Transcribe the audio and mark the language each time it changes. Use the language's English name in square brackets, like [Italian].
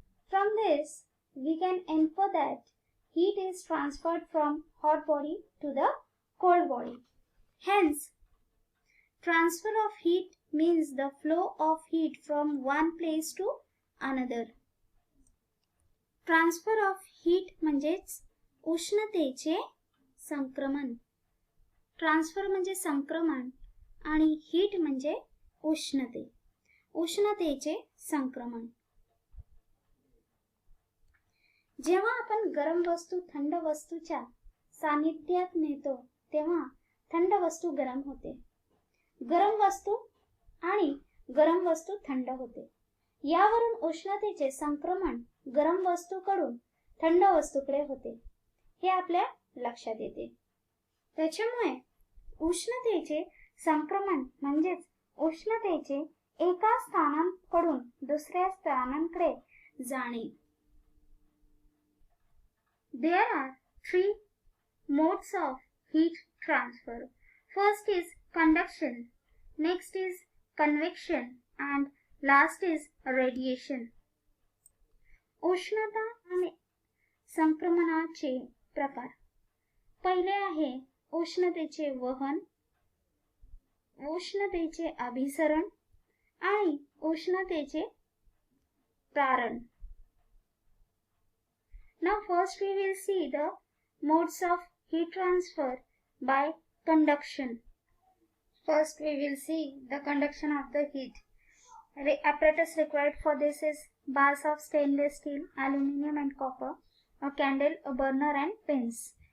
[English] From this, we can infer that heat is transferred from hot body to the cold body. Hence, transfer of heat means the flow of heat from one place to another. Transfer of heat [Marathi] म्हणजेच उष्णतेचे संक्रमण. Transfer म्हणजे संक्रमण आणि heat म्हणजे उष्णते. उष्णतेचे संक्रमण. जेव्हा आपण गरम वस्तू थंड वस्तूच्या सानिध्यात नेतो तेव्हा थंड वस्तू गरम होते. गरम वस्तू आणि गरम वस्तू थंड होते. यावरून उष्णतेचे संक्रमण गरम वस्तूकडून थंड वस्तूकडे होते हे आपल्या लक्षात येते. त्याच्यामुळे उष्णतेचे संक्रमण म्हणजेच उष्णतेचे एका स्थानांकडून दुसऱ्या स्थानांकडे जाणे. [English] There are three modes of heat transfer. First is conduction, next is convection, and last is radiation. [Marathi] उष्णता आणि संक्रमणाचे प्रकार. पहिले आहे उष्णतेचे वहन, उष्णतेचे अभिसरण आणि उष्णतेचे प्रारण. [English] Now first we will see the modes of heat transfer by conduction. First we will see the conduction of the heat. The apparatus required for this is bars of stainless steel, aluminium and copper, a candle, a burner and pins.